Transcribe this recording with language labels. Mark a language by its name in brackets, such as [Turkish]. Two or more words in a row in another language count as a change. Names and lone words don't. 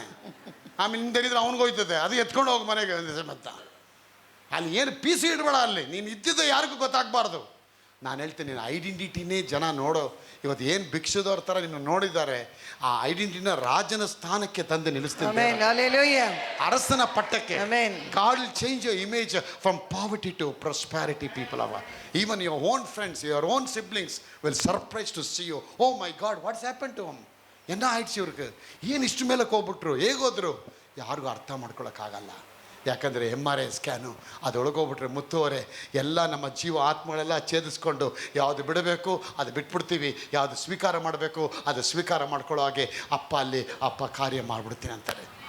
[Kannada] ಆಮೇಲೆ ನಿಂತೇನಿದ್ರೆ ಅವ್ನಿಗೆ ಹೋಯ್ತದೆ, ಅದು ಎತ್ಕೊಂಡು ಹೋಗಿ ಮನೆಗೆ ಮತ್ತ. ಅಲ್ಲಿ ಏನು ಪೀಸಿ ಇಡಬೇಡ, ಅಲ್ಲಿ ನೀನು ಇದ್ದಿದ್ದು ಯಾರಿಗೂ ಗೊತ್ತಾಗಬಾರ್ದು. ನಾನು ಹೇಳ್ತೀನಿ, ನಿನ್ನ ಐಡೆಂಟಿಟಿನೇ ಜನ ನೋಡೋ. ಇವತ್ತು ಏನು ಭಿಕ್ಷದವ್ರ ಥರ ನಿನ್ನ ನೋಡಿದ್ದಾರೆ, ಆ ಐಡೆಂಟಿಟಿನ ರಾಜನ ಸ್ಥಾನಕ್ಕೆ ತಂದು ನಿಲ್ಲಿಸ್ತೀನಿ, ಅರಸನ ಪಟ್ಟಕ್ಕೆ. [English] God will change your image from poverty to prosperity, people. Even your own friends, your own siblings will surprise to see you. Oh my God, what's happened to him? [Tamil] என்ன ஆயிடுச்சு இவருக்கு, [Kannada] ಏನು ಇಷ್ಟು ಮೇಲೆ ಹೋಗ್ಬಿಟ್ರು, ಹೇಗೋದ್ರು ಯಾರಿಗೂ ಅರ್ಥ ಮಾಡ್ಕೊಳಕ್ಕಾಗಲ್ಲ. ಯಾಕಂದರೆ MRI ಸ್ಕ್ಯಾನು ಅದೊಳಗೋಗ್ಬಿಟ್ರೆ ಮುತ್ತುವರೆ ಎಲ್ಲ ನಮ್ಮ ಜೀವ ಆತ್ಮಗಳೆಲ್ಲ ಛೇದಿಸ್ಕೊಂಡು ಯಾವುದು ಬಿಡಬೇಕು ಅದು ಬಿಟ್ಬಿಡ್ತೀವಿ, ಯಾವುದು ಸ್ವೀಕಾರ ಮಾಡಬೇಕು ಅದು ಸ್ವೀಕಾರ ಮಾಡ್ಕೊಳ್ಳೋ ಹಾಗೆ ಅಪ್ಪ ಕಾರ್ಯ ಮಾಡಿಬಿಡ್ತೀನಿ ಅಂತಾರೆ.